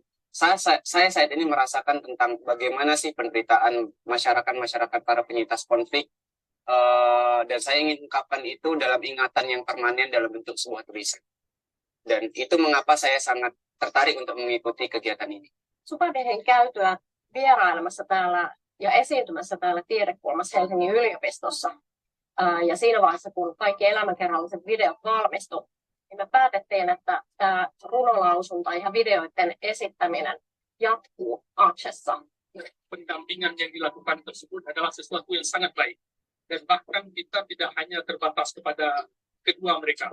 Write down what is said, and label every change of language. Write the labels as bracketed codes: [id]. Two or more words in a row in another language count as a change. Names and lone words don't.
[id] Saya saat ini merasakan tentang bagaimana sih penderitaan masyarakat para penyintas konflik, dan saya ingin ungkapkan itu dalam ingatan yang permanen dalam bentuk sebuah tulisan. Dan itu mengapa saya sangat tertarik untuk mengikuti kegiatan ini. [fi] Superdehen käytyä vierailemassa täällä ja esiintymässä täällä tiedekulmassa Helsingin yliopistossa. Ja siinä vaiheessa, kun kaikki elämänkerralliset videot valmistui, niin me päätettiin, että tämä runolausunta ja videoiden esittäminen jatkuu Acehssa. [id] Pendampingan yang dilakukan tersebut adalah sesuatu yang sangat baik. Dan bahkan kita tidak hanya terbatas kepada kedua mereka.